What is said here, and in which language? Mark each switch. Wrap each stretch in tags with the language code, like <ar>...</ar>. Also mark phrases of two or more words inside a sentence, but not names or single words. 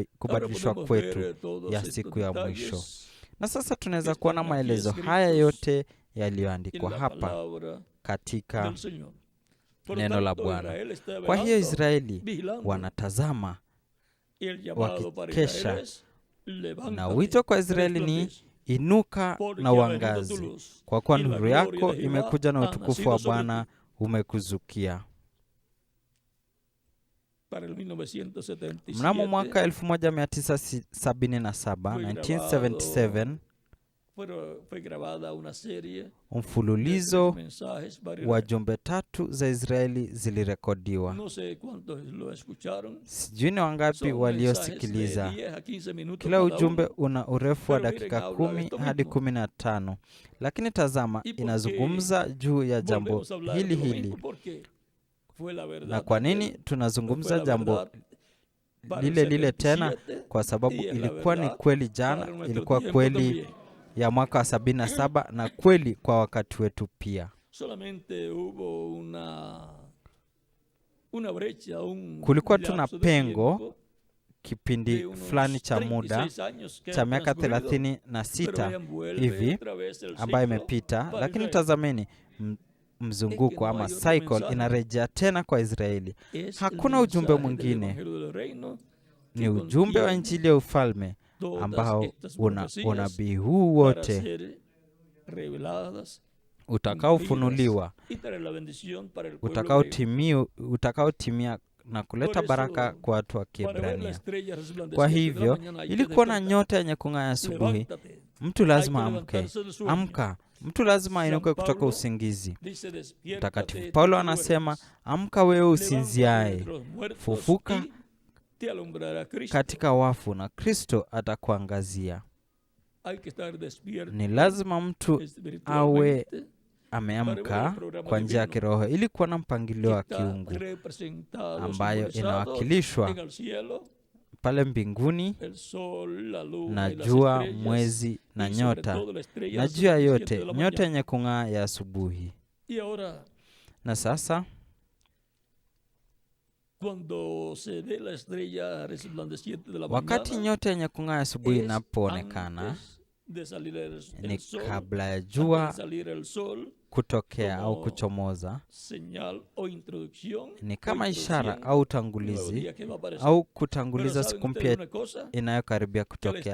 <sw>kubadilishwa</sw> <es>podemos</es> <sw>kwetu</sw> <es>ver todos</es> <sw>ya</sw> <es>estos</es> <sw>siku ya</sw> <es>detalles</es> <sw>mwisho. Na sasa tunaweza</sw> <es>están</es> <sw>kuona</sw> <es>aquí</es> <sw>maelezo</sw> <es>escritos</es> <sw>haya yote</sw> <es>en</es> <sw>yaliyoandikwa</sw> <es>la</es> <sw>hapa</sw> <es>palabra</es> <sw>katika</sw> <es>del Señor. Por lo</es> <sw>neno la</sw> <es>tanto,</es> <sw>Bwana.</sw> <es>Israel está</es> <sw>Kwa hiyo</sw> <es>velando,</es> <sw>Israeli</sw> <es>vigilando.</es> <sw>wanatazama,</sw> <es>Y el llamado para</es> <sw>wakikesha,</sw> <es>Israel es,</es> <sw>na</sw> <es>levántate,</es> <sw>wito kwa Israeli ni</sw> <es>resplandece,</es> <sw>inuka</sw> <es>porque</es> <sw>na</sw> <es>ha venido tu</es> <sw>uangazi,</sw> <es>luz,</es> <sw>kwa kuwa</sw> <es>y la</es> <sw>nuru</sw> <es>gloria</es> <sw>yako</sw> <es>de Jehová</es> <sw>imekuja na</sw> <es>ha</es> <sw>utukufu</sw> <es>nacido</es> <sw>wa</sw> <es>sobre</es> <sw>Bwana</sw> <es>ti.</es> <sw>umekuzukia.</sw> <es>Para el 1977,</es> <sw>Mnamo mwaka 1977, 1977,</sw> <es>fue grabada una serie de</es> <sw>mfululizo</sw> <es>mensajes para</es> <sw>wa</sw> <es>Israel.</es> <sw>jumbe tatu za Israeli zilirekodiwa.</sw> <es>No sé cuántos lo escucharon.</es> <sw>Sijui ni wangapi</sw> <es>Son mensajes de</es> <sw>waliosikiliza.</sw> <es>10 a 15 minutos</es> <sw>Kila</sw> <es>cada</es> <sw>ujumbe</sw> <es>uno.</es> <sw>una urefu wa</sw> <es>Pero miren,</es> <sw>dakika</sw> <es>habla de</es> <sw>10</sw> <es>esto</es> <sw>hadi</sw> <es>mismo.</es> <sw>15, lakini tazama,</sw> <es>¿Y por qué</es> <sw>inazungumza juu ya jambo</sw> <es>Volvemos a hablar</es> <sw>hili</sw> <es>de lo</es> <sw>hili.</sw> <es>mismo porque fue la verdad</es> <sw>Na kwa nini</sw> <es>también.</es> <sw>tunazungumza</sw> <es>Fue la</es> <sw>jambo</sw> <es>verdad para</es> <sw>lile</sw> <es>el</es> <sw>lile tena?</sw> <es>77,</es> <sw>Kwa sababu</sw> <es>y es la</es> <sw>ilikuwa ni</sw> <es>verdad</es> <sw>kweli</sw> <es>para</es> <sw>jana,</sw> <es>nuestro</es> <sw>ilikuwa</sw> <es>tiempo</es> <sw>kweli</sw> <es>también.</es> <sw>ya mwaka wa 77 na kweli kwa wakati wetu pia.</sw> <es>Solamente hubo una brecha,</es> <sw>Kulikuwa tuna</sw> <es>lapso de</es> <sw>pengo</sw> <es>tiempo</es> <sw>kipindi</sw> <es>de unos</es> <sw>fulani cha muda</sw> <es>36 años que</es> <sw>cha</sw> <es>han</es> <sw>miaka</sw> <es>transcurrido,</es> <sw>36</sw> <es>pero vean, vuelve</es> <sw>hivi</sw> <es>otra vez el</es> <sw>ambayo</sw> <es>ciclo</es> <sw>imepita,</sw> <es>para</es> <sw>lakini</sw> <es>Israel.</es> <sw>tazameni mzunguko</sw> <es>no</es> <sw>ama</sw> <es>hay otro cycle mensaje.</es> <sw>inarejea tena kwa Israeli.</sw> <es>Es</es> <sw>Hakuna</sw> <es>el</es> <sw>ujumbe</sw> <es>mensaje del</es> <sw>mwingine,</sw> <es>Evangelio del Reino que</es> <sw>ni ujumbe wa</sw> <es>contiene</es> <sw>Injili ya ufalme</sw> <es>todas</es> <sw>ambao</sw> <es>estas</es> <sw>una</sw> <es>profecías</es> <sw>unabii huu</sw> <es>para</es> <sw>wote</sw> <es>ser reveladas,</es> <sw>utakaofunuliwa,</sw> <es>cumplidas, y traer la bendición para el pueblo hebreo.</es> <sw>utakaotimia na kuleta</sw> <es>Por eso,</es> <sw>baraka kwa watu wa</sw> <es>Para ver la</es> <sw>Kiebrania.</sw> <es>estrella resplandeciente</es> <sw>Kwa</sw> <es>de la</es> <sw>hivyo,</sw> <es>mañana hay que</es> <sw>ili kuona</sw> <es>despertar.</es> <sw>nyota yenye kung'aa asubuhi,</sw> <es>Levántate.</es> <sw>mtu lazima</sw> <es>Hay que</es> <sw>amke.</sw> <es>levantarse del sueño.</es> <sw>Amka, mtu lazima</sw> <es>San</es> <sw>ainuke kutoka</sw> <es>Pablo</es> <sw>usingizi.</sw> <es>dice, despiértate,</es> <sw>Mtakatifu</sw> <es>tú</es> <sw>Paulo</sw> <es>que</es> <sw>anasema,</sw> <es>duermes.</es> <sw>amka wewe</sw> <es>Levántate</es> <sw>usinziaye,</sw> <es>entre los muertos</es> <sw>fufuka</sw> <es>y te alumbrará Cristo.</es> <sw>katika wafu na Kristo atakuangazia.</sw> <es>Hay que estar despierto</es> <sw>Ni lazima mtu awe</sw> <es>espiritualmente,</es> <sw>ameamka kwa njia ya kiroho ili kuwa na mpangilio wa</sw> <es>que está</es> <sw>kiungu</sw> <es>representado,</es> <sw>ambayo</sw> <es>simbolizado</es> <sw>inawakilishwa</sw> <es>en el cielo,</es> <sw>pale mbinguni</sw> <es>el sol, la luna</es> <sw>na</sw> <es>y las</es> <sw>jua,</sw> <es>estrellas,</es> <sw>mwezi na</sw> <es>y sobre</es> <sw>nyota,</sw> <es>todo la estrella</es> <sw>na juu ya</sw> <es>resplandeciente</es> <sw>yote</sw> <es>de la</es> <sw>nyota</sw> <es>mañana.</es> <sw>yenye kung'aa ya asubuhi.</sw> <es>Y ahora,</es> <sw>Na sasa</sw> <es>cuando se ve la estrella resplandeciente de la</es> <sw>wakati</sw> <es>mañana,</es> <sw>nyota yenye kung'aa ya asubuhi</sw> <es>es</es> <sw>inapoonekana,</sw> <es>antes</es> <sw>ni kabla ya jua kutokea au kuchomoza, ni kama ishara au utangulizi au kutanguliza siku mpya inayokaribia kutokea.</sw>